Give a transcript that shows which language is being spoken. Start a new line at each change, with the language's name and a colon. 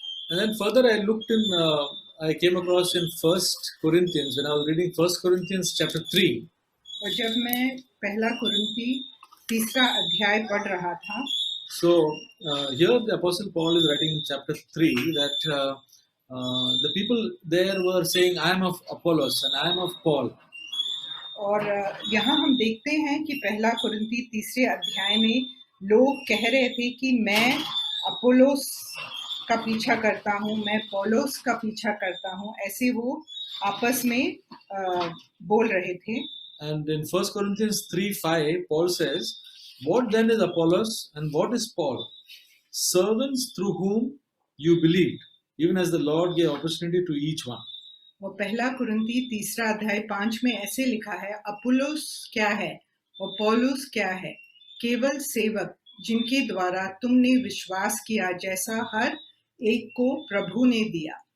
English: And then further, I came across in First Corinthians when I was reading First Corinthians chapter 3.
Hindi: और जब मैं पहला कुरिन्थी 3 अध्याय पढ़ रहा था,
English: So here the Apostle Paul is writing in chapter 3 that the people there were saying, "I am of Apollos and I am of Paul."
Hindi: और यहाँ हम देखते हैं कि पहला कुरिन्थी 3 अध्याय में लोग कह रहे थे कि मैं अपोलोस का पीछा करता हूँ, मैं पौलोस का पीछा करता हूँ, ऐसे वो आपस में बोल रहे थे।
English: And in 1 Corinthians 3:5, Paul says, "What then is Apollos and what is Paul? Servants through whom you believed, even as the Lord gave opportunity to each one."
Hindi: वो पहला कुरिन्थी 3 अध्याय 5 में ऐसे लिखा है, अपुल्लोस क्या है और पौलुस क्या है, केवल सेवक जिनके द्वारा तुमने विश्वास किया, जैसा हर एक को प्रभु ने दिया।